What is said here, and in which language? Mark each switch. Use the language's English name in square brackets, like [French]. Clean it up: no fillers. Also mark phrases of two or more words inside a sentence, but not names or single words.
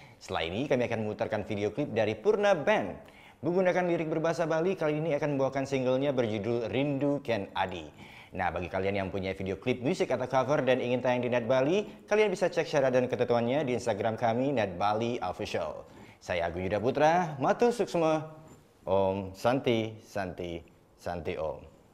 [Indonesian] Setelah ini kami akan memutarkan video klip dari Purna Band. Menggunakan lirik berbahasa Bali, kali ini akan membawakan singlenya berjudul Rindu Ken Adi. Nah, bagi kalian yang punya video klip musik atau cover dan ingin tayang di Net Bali, kalian bisa cek syarat dan ketentuannya di Instagram kami, Net Bali Official. Saya Agung Yuda Putra, [Balinese] Matu Suksma, [Sanskrit] Om Santi Santi Santi Om.